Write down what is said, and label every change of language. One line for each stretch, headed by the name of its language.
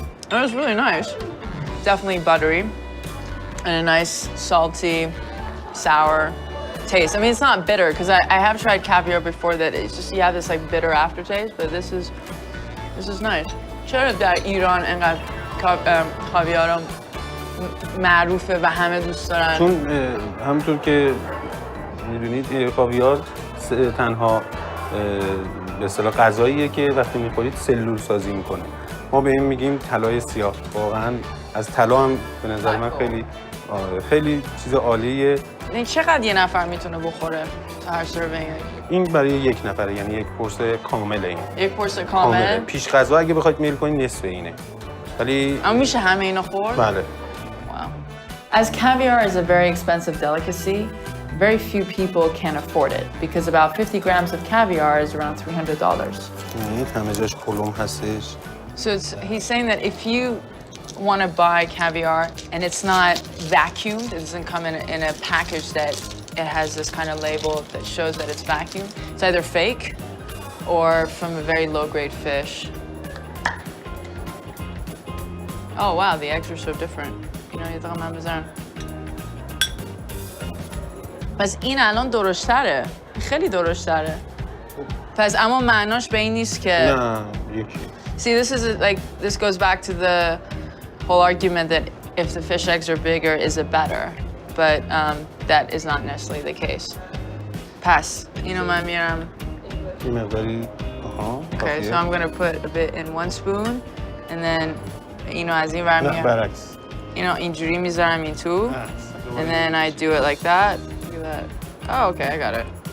English: It was really nice. Definitely buttery and a nice salty, sour taste. I mean, it's not bitter because I have tried caviar before that it's just you have this like bitter aftertaste, but this is nice.
Persian: چرا در ایران انقدر کاویار معروفه و همه دوست دارن؟ چون همونطور که میدونید کاویار تنها به اصطلاح غذاییه که وقتی میخورید سلول سازی میکنه. ما به این میگیم طلای سیاه. واقعا از طلا هم به نظر من خیلی چیز عالیه. این چقدر یه نفر میتونه بخوره تا هر سروینگ؟ این برای یک نفره، یعنی یک قرص کامله این. یک قرص کامل؟ پیش غذا اگه بخواید میل کنید نصف اینه. ولی اما میشه همه اینا خورد؟ بله.
English: Wow. As caviar is a very expensive delicacy, very few people can afford it because about 50 grams of caviar is around $300.
Persian: همه جاش کلم هستش.
English: So he's saying that if you want to buy caviar and it's not vacuumed, it doesn't come in a package that it has this kind of label that shows that it's vacuumed. It's either fake or from a very low-grade fish. Oh wow, the eggs are so different. You know,
Persian: یه من بذارم. پس این الان درشتره. خیلی درشتره. پس اما معناش به این نیست که نه، یکی.
English: See, this goes back to the whole argument that if the fish eggs are bigger, is it better? But that is not necessarily the case. Pass. You know, okay, so I'm gonna put a bit in one spoon, and then, you know, as you know,
Persian: اینجوری میذارم این تو,
English: and then I do it like that. Look at that. Oh, okay, I got it.